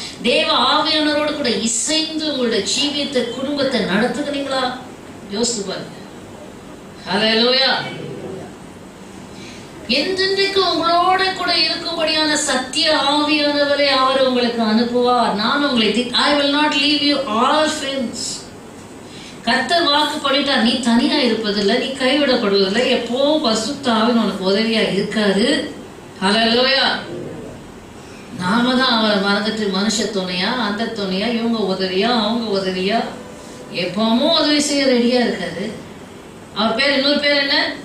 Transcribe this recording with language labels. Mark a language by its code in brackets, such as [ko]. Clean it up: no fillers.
[ta] தேவ ஆவியானவரோடு கூட இசைந்து உங்களுடைய ஜீவியத்தை குடும்பத்தை நடத்துகிறீங்களா? யோசித்து பாருங்க. ஹல்லேலூயா. என்றென்றைக்கு உங்களோட கூட இருக்கும்படியான சத்திய ஆவியானவரை அவர் உங்களுக்கு அனுப்புவார். நான் உங்களை [en] I will not leave you orphans. [ta] கர்த்தர் வாக்கு பண்ணிட்டார், நீ தனியா இருப்பதில்லை, நீ கைவிடப்படுவதில்லை, எப்பவும் பரிசுத்த ஆவியானவர் உனக்கு உதவியா இருக்காரு. ஹல்லேலூயா. நாம தான் அவரை மறந்துட்டு மனுஷ துணையா, அந்த துணையா, இவங்க உதவியா, அவங்க உதவியா, எப்பவும் உதவி செய்ய ரெடியா இருக்காரு. அவர் பேர், இன்னொரு பேர் என்ன?